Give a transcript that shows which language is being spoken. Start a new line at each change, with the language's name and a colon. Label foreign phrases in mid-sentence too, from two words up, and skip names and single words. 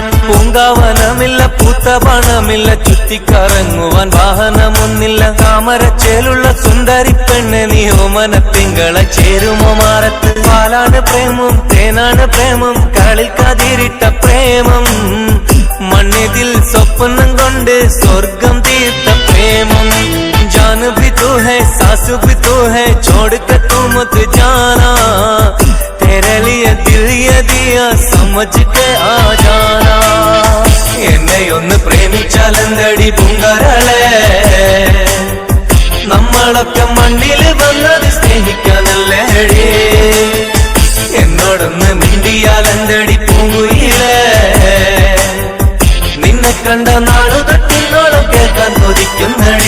Malayalam: പൂങ്കാവനമില്ല, പൂത്തപണമില്ല, ചുറ്റിക്കറങ്ങുവാൻ വാഹനമൊന്നില്ല. താമരച്ചേലുള്ള സുന്ദരി പെണ്ണ് നീ ഓമനത്തിങ്കള ചേരുമോ മാറത്ത്. പാലാണ് പ്രേമം, തേനാണ് പ്രേമം, കളിൽ കതിരിട്ട പ്രേമം. മണ്ണിതിൽ സ്വപ്നം കൊണ്ട് സ്വർഗം തീർത്ത പ്രേമം.
Hindi: जान भी तू है, सास भी तू है, छोड़ के तू मत जाना. तेरे लिए दिल ये दिया, समझ के आ जाना.
Malayalam: എന്നെ ഒന്ന് പ്രേമിച്ചാലെന്തടി പൂങ്കരളെ, നമ്മളൊക്കെ മണ്ണിൽ വന്നത് സ്നേഹിക്കാനല്ലേ. എന്നോടൊന്ന് മിണ്ടിയാലെന്തടി പൂങ്കുയിലേ, നിന്നെ കണ്ട നാളു തട്ടിന്നോളം കേൾക്കാൻ കൊതിക്കുന്നടി.